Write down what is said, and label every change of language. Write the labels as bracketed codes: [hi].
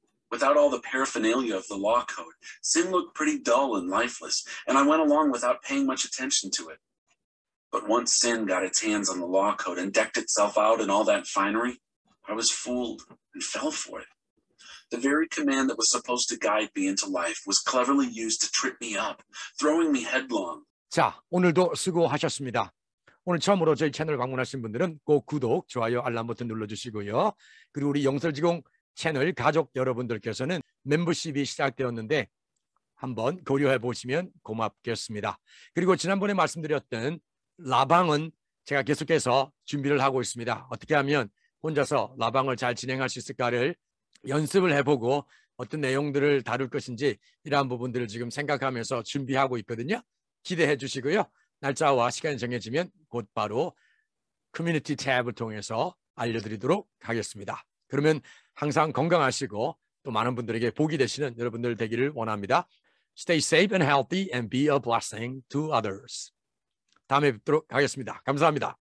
[en] Without all the paraphernalia of the law code, sin looked pretty dull and lifeless, and I went along without paying much attention to it. But once sin got its hands on the law code and decked itself out in all that finery, I was fooled and fell for it. The very command that was supposed to guide me into life was cleverly used to trip me up, throwing me headlong. [ko] 자, 오늘도 수고하셨습니다. 오늘 처음으로 저희 채널 방문하신 분들은 꼭 구독, 좋아요, 알람 버튼 눌러주시고요. 그리고 우리 영설지공 채널 가족 여러분들께서는 멤버십이 시작되었는데 한번 고려해 보시면 고맙겠습니다. 그리고 지난번에 말씀드렸던 라방은 제가 계속해서 준비를 하고 있습니다. 어떻게 하면 혼자서 라방을 잘 진행할 수 있을까를 연습을 해보고 어떤 내용들을 다룰 것인지 이러한 부분들을 지금 생각하면서 준비하고 있거든요. 기대해 주시고요. 날짜와 시간이 정해지면 곧바로 커뮤니티 탭을 통해서 알려드리도록 하겠습니다. 그러면 항상 건강하시고 또 많은 분들에게 복이 되시는 여러분들 되기를 원합니다. [en] Stay safe and healthy and be a blessing to others. [ko] 다음에 뵙도록 하겠습니다. 감사합니다.